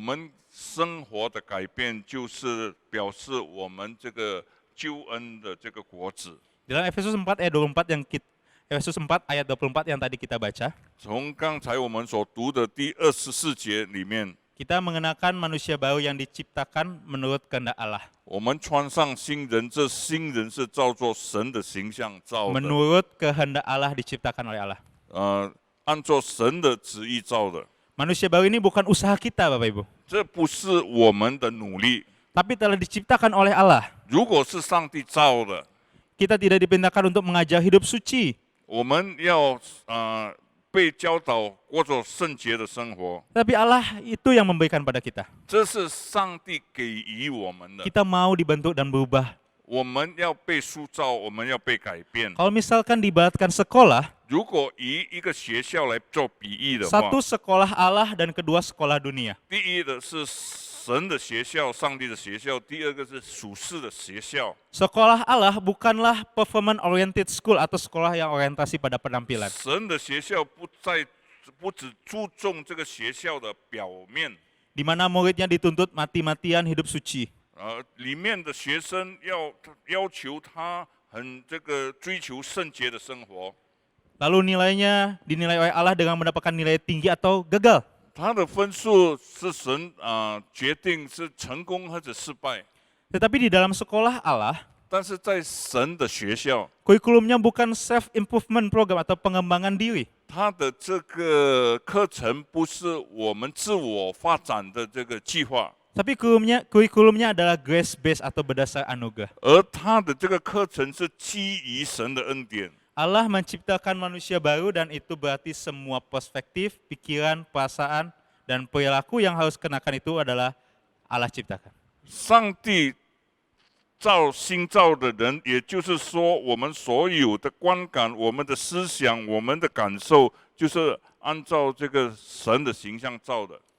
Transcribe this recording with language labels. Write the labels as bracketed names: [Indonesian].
[Chinese] 我们生活的改变就是表示我们这个救恩的这个果子。 [Indonesian] Dalam Efesus 4 ayat 24 Efesus 4 ayat 24 yang tadi kita baca, [Chinese] 从刚才我们所读的第24节里面， [Indonesian] kita mengenakan manusia baru yang diciptakan menurut kehendak Allah. [Chinese] 我们穿上新人，这新人是照作神的形象造的， [Indonesian] Menurut kehendak Allah diciptakan oleh Allah. [Chinese] 按照神的旨意造的。 [Indonesian] Manusia baru ini bukan usaha kita Bapak Ibu, [Chinese] 这不是我们的努力， [Indonesian] tapi telah diciptakan oleh Allah. [Chinese] 如果是上帝造的， [Indonesian] Kita tidak dipintakan untuk mengajar hidup suci, [Chinese] 我们要被教导过着圣洁的生活， [Indonesian] tapi Allah itu yang memberikan pada kita. [Chinese] 这是上帝给予我们的。 [Indonesian] Kita mau dibentuk dan berubah. [Chinese] 我们要被塑造，我们要被改变。 [Indonesian] Kalau misalkan diibaratkan sekolah, [Chinese] 如果以一个学校来做比喻的话， [Indonesian] satu sekolah Allah dan kedua sekolah dunia. [Chinese] 第一的是神的学校，上帝的学校；第二个是属世的学校。 [Indonesian] Sekolah Allah bukanlah [English] performance oriented school [Indonesian] atau sekolah yang orientasi pada penampilan. [Chinese] 神的学校不只注重这个学校的表面， [Indonesian] Di mana muridnya dituntut mati-matian hidup suci. [Chinese] 里面的学生要求他很追求圣洁的生活。 [Indonesian] Lalu nilainya dinilai oleh Allah dengan mendapatkan nilai tinggi atau gagal. [Chinese] 他的分数是神决定是成功或者失败， [Indonesian] Tetapi di dalam sekolah Allah, [Chinese] 但是在神的学校， [Indonesian] kurikulumnya bukan [English] self-improvement program [Indonesian] atau pengembangan diri. [Chinese] 他的这个课程不是我们自我发展的这个计划， [Indonesian] Tapi kurikulumnya adalah [English] grace based [Indonesian] atau berdasar anugerah. [Chinese] 而他的这个课程是基于神的恩典。 [Indonesian] Allah menciptakan manusia baru dan itu berarti semua perspektif, pikiran, perasaan, dan perilaku yang harus kenakan itu adalah Allah ciptakan. [Chinese] 上帝新造的人，也就是说，我们所有的观感、我们的思想、我们的感受，就是按照这个神的形象造的。